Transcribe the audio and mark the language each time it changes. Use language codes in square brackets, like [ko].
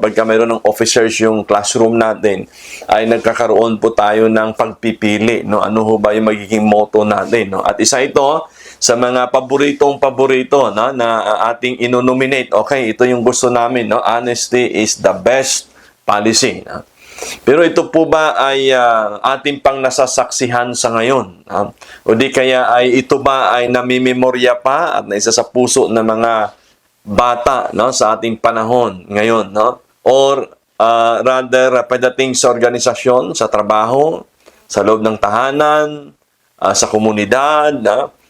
[tl] Kapag mayroon ng officers yung classroom natin, ay nagkakaroon po tayo ng pagpipili, no? Ano ho ba yung magiging motto natin, no? At isa ito sa mga paborito, no, na ating inonominate. Okay, ito yung gusto namin, no? [en] Honesty is the best policy, [tl] no? Pero ito po ba ay ating pang nasasaksihan sa ngayon? O di kaya ay ito ba ay namimemorya pa at naisa sa puso ng mga bata, no, sa ating panahon ngayon, no? [en] Or rather [tl] pagdating sa organisasyon, sa trabaho, sa loob ng tahanan, sa komunidad, no?